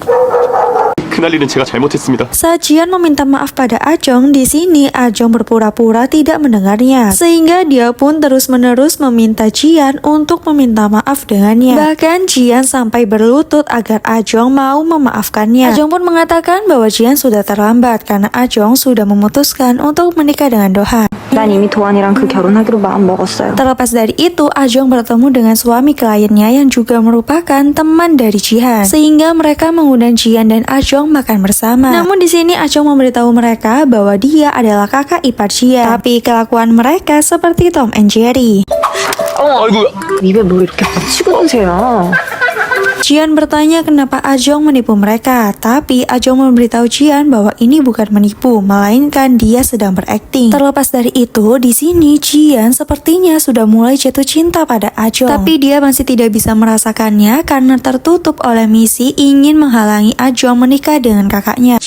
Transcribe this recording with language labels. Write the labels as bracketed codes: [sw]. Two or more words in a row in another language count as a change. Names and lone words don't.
[ko] 그날 일은 제가 잘못했습니다. [id] Saat Jian meminta maaf pada Ajong, di sini Ajong berpura-pura tidak mendengarnya, sehingga dia pun terus-menerus meminta Jian untuk meminta maaf dengannya. Bahkan Jian sampai berlutut agar Ajong mau memaafkannya. Ajong pun mengatakan bahwa Jian sudah terlambat karena Ajong sudah memutuskan untuk menikah dengan Do-han. [ko] 난 이미 도안이랑 그 결혼하기로 마음 먹었어요. [id] Terlepas dari itu, Ajong bertemu dengan suami kliennya yang juga merupakan teman dari Jihan, sehingga mereka mengundang Jian dan Ajong makan bersama. Namun di sini Ajong memberitahu mereka bahwa dia adalah kakak ipar Jian, tapi kelakuan mereka seperti Tom and Jerry. [ko] 아이고. 입에 뭐 이렇게 붙이고 드세요. [id] Jian bertanya kenapa Ajong menipu mereka, tapi Ajong memberitahu Jian bahwa ini bukan menipu, melainkan dia sedang berakting. Terlepas dari itu, di sini Jian sepertinya sudah mulai jatuh cinta pada Ajong, tapi dia masih tidak bisa merasakannya karena tertutup oleh misi ingin menghalangi Ajong menikah dengan kakaknya.